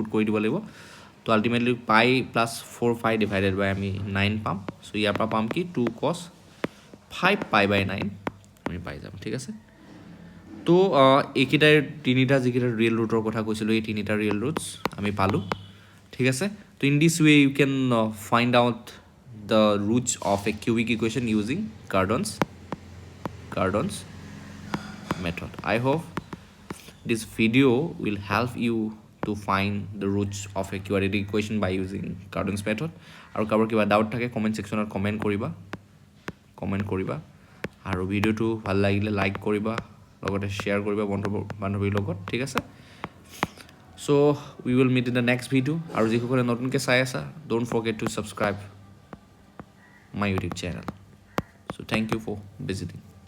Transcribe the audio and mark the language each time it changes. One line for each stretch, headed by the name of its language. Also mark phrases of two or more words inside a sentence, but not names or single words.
Assamese: কৰি দিব লাগিব তো
English: ultimately pi plus 4 pi divided by
Assamese: আমি 9 পাম চ' ইয়াৰ পৰা পাম কি 2
English: cos 5 pi by
Assamese: 9 আমি পাই যাম ঠিক আছে তো এইকেইটাৰ তিনিটা যিকেইটা
English: real rootৰ
Assamese: কথা কৈছিলোঁ এই তিনিটা
English: real roots
Assamese: আমি পালোঁ ঠিক আছে তো
English: in this way you can find out the roots of a cubic equation using Cardanos method. I hope this video will help you to find the roots of a quadratic equation by using Cardanos method.
Assamese: আৰু কাৰোবাৰ কিবা ডাউট থাকে
English: comment sectionত
Assamese: কমেণ্ট কৰিবা আৰু ভিডিঅ'টো ভাল লাগিলে লাইক কৰিবা লগতে শ্বেয়াৰ কৰিবা বান্ধৱীৰ লগত ঠিক আছে
English: so we will meet in the next video'
Assamese: আৰু যিসকলে নতুনকৈ চাই আছা
English: don't forget to subscribe my YouTube channel so thank you for visiting